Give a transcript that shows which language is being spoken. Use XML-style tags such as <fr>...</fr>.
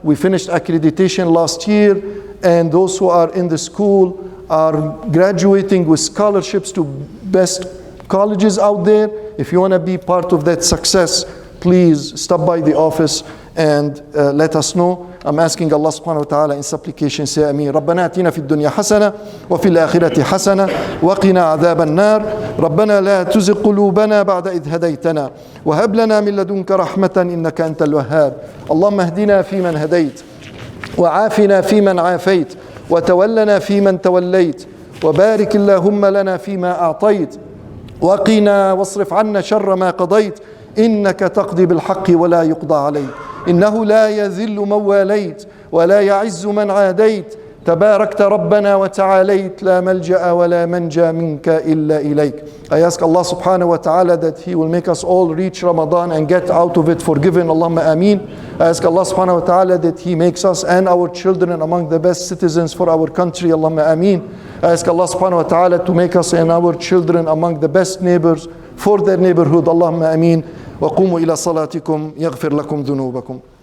<en>We finished accreditation last year, and those who are in the school are graduating with scholarships to best colleges out there. If you want to be part of that success, please stop by the office and let us know. I'm asking Allah subhanahu wa ta'ala in supplication, say Ameen.</en> <ar>ربنا آتنا في الدنيا حسنة وفي الآخرة حسنة وقنا عذاب النار ربنا لا تزغ قلوبنا بعد إذ هديتنا وهب لنا من لدنك رحمة إنك أنت الوهاب اللهم اهدنا فيمن هديت وعافنا فيمن عافيت وتولنا فيمن توليت وبارك اللهم لنا فيما أعطيت وقنا واصرف عنا شر ما قضيت إنك تقضي بالحق ولا يقضى عليك إنه لا يذل من واليت ولا يعز من عاديت تباركت ربنا وتعاليت لا ملجأ ولا منجا منك إلا إليك.</ar> <en>I ask Allah subhanahu wa ta'ala that He will make us all reach Ramadan and get out of it forgiven. Allahumma ameen. I ask Allah subhanahu wa ta'ala that He makes us and our children among the best citizens for our country. Allahumma ameen. I ask Allah subhanahu wa ta'ala to make us and our children among the best neighbors for their neighborhood. Allahumma ameen.</en> <ar>وقوموا إلى صلاتكم يغفر لكم ذنوبكم.</ar>